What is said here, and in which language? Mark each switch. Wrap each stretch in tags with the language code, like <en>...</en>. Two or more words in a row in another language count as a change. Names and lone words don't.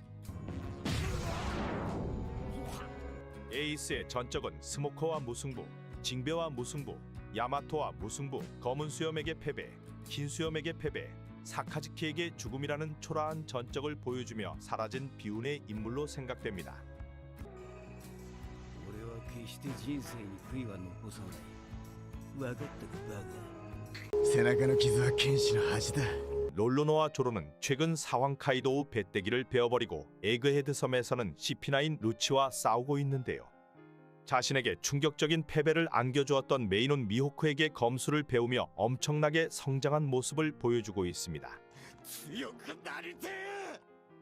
<ko>에이스의 전적은 스모커와 무승부, 징배와 무승부, 야마토와 무승부, 검은 수염에게 패배, 흰 수염에게 패배, 사카즈키에게 죽음이라는 초라한 전적을 보여주며 사라진 비운의 인물로 생각됩니다.</ko> <ja>俺は決して人生に悔いは残さない。分かったかバカ。背中の傷は剣士の恥だ。</ja> <ko>롤로노와 조로는 최근 사황 카이도우 배때기를 베어버리고 에그헤드 섬에서는 CP9 루치와 싸우고 있는데요. 자신에게 충격적인 패배를 안겨주었던 메이논 미호크에게 검수를 배우며 엄청나게 성장한 모습을 보여주고 있습니다.</ko>